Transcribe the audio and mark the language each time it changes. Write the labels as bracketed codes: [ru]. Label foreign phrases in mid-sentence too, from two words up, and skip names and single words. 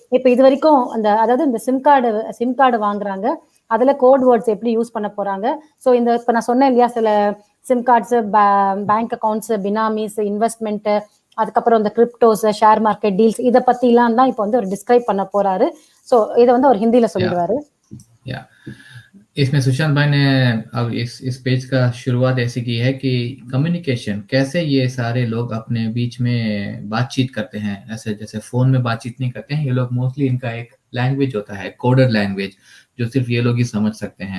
[ta] இப்ப இது வரைக்கும் அதாவது இந்த [en] sim card [ta] வாங்குறாங்க, அதுல [en] code words [ta] எப்படி யூஸ் பண்ண போறாங்க. சோ இப்ப நான் சொன்னேன் இல்லையா, சில [en] sim cards, bank accounts, benamis, investment, [ta] அதுக்கப்புறம் இந்த கிரிப்டோஸ், [en] share market deals, [ta] இதை பத்தி எல்லாம் தான் இப்ப வந்து ஒரு டிஸ்கிரைப் பண்ண போறாரு. சோ இதை வந்து அவர் ஹிந்தில या சொல்லிடுவாரு. [hi] या इसमें सुशांत भाई ने अब इस पेज का शुरुआत ऐसे की है कि कम्युनिकेशन कैसे ये सारे लोग अपने बीच में बातचीत करते हैं, ऐसे जैसे फोन में बातचीत नहीं करते हैं ये लोग। मोस्टली इनका एक लैंग्वेज होता है, [en] coder language, [hi] जो सिर्फ ये लोग ही समझ सकते हैं।